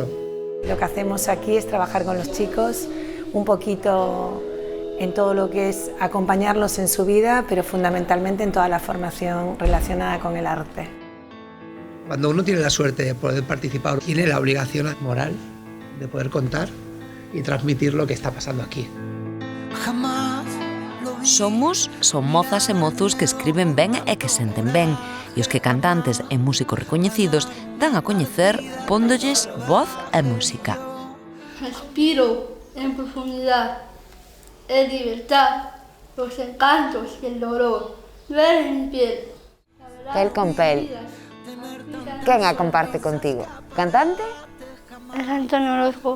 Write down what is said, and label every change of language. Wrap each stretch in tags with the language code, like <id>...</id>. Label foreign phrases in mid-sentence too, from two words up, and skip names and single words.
<es>Lo que hacemos aquí es trabajar con los chicos un poquito en todo lo que es acompañarlos en su vida, pero fundamentalmente en toda la formación relacionada con el arte. Cuando uno tiene la suerte de poder participar, tiene la obligación moral de poder contar y transmitir lo que está pasando aquí.</es> <gl>Son mozas e mozos que escriben ben e que senten ben, e os que cantantes e músicos recoñecidos dan a coñecer póndolles voz e música.</gl> <es>Respiro en profundidad, en libertad, los encantos y el dolor. Ver en mi piel.</es> <gl>Pel con pel. Quen a comparte contigo? Cantante?</gl> <es>Es Antonio Orozco.</es>